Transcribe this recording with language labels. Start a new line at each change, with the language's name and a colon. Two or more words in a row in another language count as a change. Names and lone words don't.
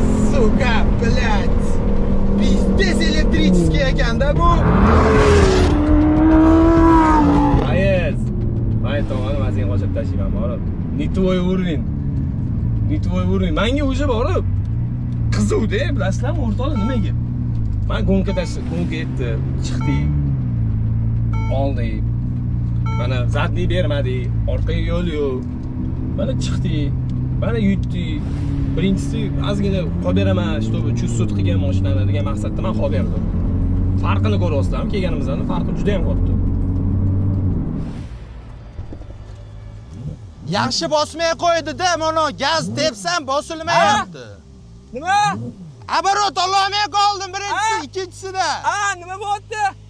Russian: Сука, блядь! Пиздец электрический
Uzbek: ekan-da bu. Rais! Mayt, tomoni men seni qochirib tashlayman, borib.
Russian: Не твой уровень. Не твой уровень.
Uzbek: Menga уже borib. Qizuvda, bilasizlarmi, o'rtoqlar, nimaga? Men gongka tashla-, gongka yetdi, chiqdik. Oldik. Mana zadniy bermadik, orqaga yo'l yo'q. Mana chiqdik. Mana yutdik. Birinchisi, ozgina qolib beraman,
Russian: чтобы чувствовать
Uzbek: qilgan mashinani degan maqsadda men qolib berdim. Farqini ko'ryapsizlarmi? Kelganimizdan farqi juda ham katta. Yaxshi bosmay qo'ydi-da, mana gaz tepsam bosilmayapti. Ha? Nima? Оборот ololmay qoldim birinchisi, Ha? ikkinchisida. Ha, nima bo'lyapti?